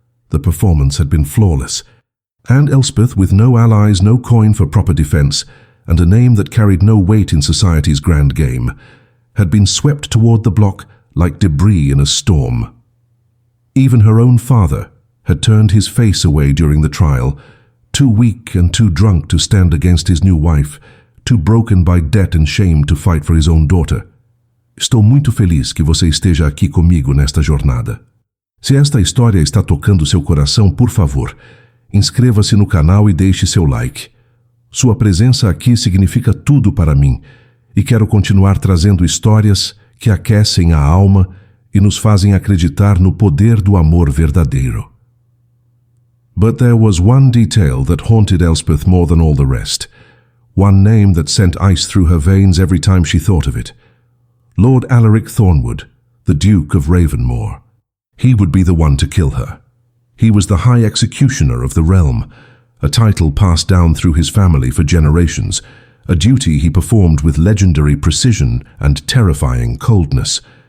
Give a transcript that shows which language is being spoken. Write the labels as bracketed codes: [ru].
[en] The performance had been flawless. And Elspeth, with no allies, no coin for proper defense, and a name that carried no weight in society's grand game, had been swept toward the block like debris in a storm. Even her own father had turned his face away during the trial, too weak and too drunk to stand against his new wife, too broken by debt and shame to fight for his own daughter. [pt] Estou muito feliz que você esteja aqui comigo nesta jornada. Se esta história está tocando seu coração, por favor, inscreva-se no canal e deixe seu like. Sua presença aqui significa tudo para mim e quero continuar trazendo histórias que aquecem a alma e nos fazem acreditar no poder do amor verdadeiro. [en] But there was one detail that haunted Elspeth more than all the rest, one name that sent ice through her veins every time she thought of it. Lord Alaric Thornwood, the Duke of Ravenmore. He would be the one to kill her. He was the High Executioner of the realm, a title passed down through his family for generations, a duty he performed with legendary precision and terrifying coldness.